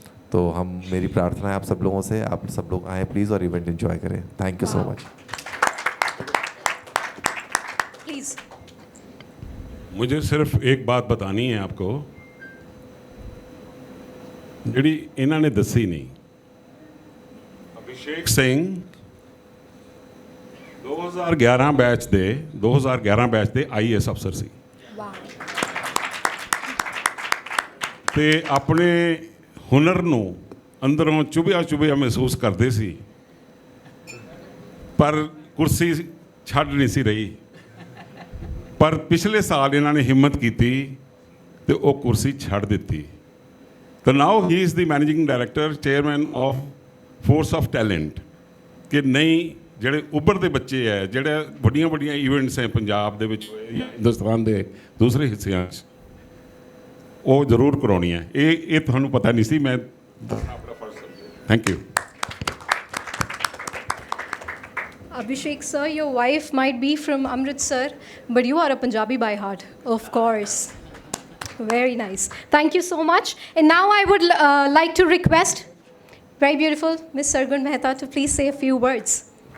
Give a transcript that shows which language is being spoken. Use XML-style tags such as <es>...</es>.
<hi>तो मेरी प्रार्थना है आप सब लोगों से, आप सब लोग आएँ प्लीज़ और इवेंट एंजॉय करें।</hi> <en>Thank you so much. Please.</en> <hi>मुझे सिर्फ एक बात बतानी है आपको</hi> <pa>ਜਿਹੜੀ ਇਹਨਾਂ ਨੇ ਦੱਸੀ ਨਹੀਂ। ਅਭਿਸ਼ੇਕ ਸਿੰਘ 2011 ਬੈਚ ਦੇ IAS ਅਫਸਰ ਸੀ ਤੇ ਆਪਣੇ ਹੁਨਰ ਨੂੰ ਅੰਦਰੋਂ ਚੁਭਿਆ ਮਹਿਸੂਸ ਕਰਦੇ ਸੀ, ਪਰ ਕੁਰਸੀ ਛੱਡ ਨਹੀਂ ਸੀ ਰਹੀ। ਪਰ ਪਿਛਲੇ ਸਾਲ ਇਹਨਾਂ ਨੇ ਹਿੰਮਤ ਕੀਤੀ ਤੇ ਉਹ ਕੁਰਸੀ ਛੱਡ ਦਿੱਤੀ।</pa> <en>तो now he is the managing director, chairman of Force of Talent।</en> <hi>कि नहीं</hi> <pa>ਜਿਹੜੇ ਉੱਭਰਦੇ ਬੱਚੇ ਹੈ, ਜਿਹੜੇ ਵੱਡੀਆਂ ਇਵੈਂਟਸ ਹੈ ਪੰਜਾਬ ਦੇ ਵਿੱਚ ਜਾਂ ਹਿੰਦੁਸਤਾਨ ਦੇ ਦੂਸਰੇ ਹਿੱਸਿਆਂ 'ਚ, ਉਹ ਜ਼ਰੂਰ ਕਰਾਉਣੀ ਹੈ। ਇਹ ਤੁਹਾਨੂੰ ਪਤਾ ਨਹੀਂ ਸੀ, ਮੈਂ ਆਪਣਾ ਫਰਜ਼ ਸਮਝਿਆ।</pa> <en>Thank you. Abhishek sir, your wife might be from Amritsar, but you are a Punjabi by heart, of course. Very nice. Thank you so much. And now I would like to request very beautiful Miss Sargun Mehta to please say a few words.</en>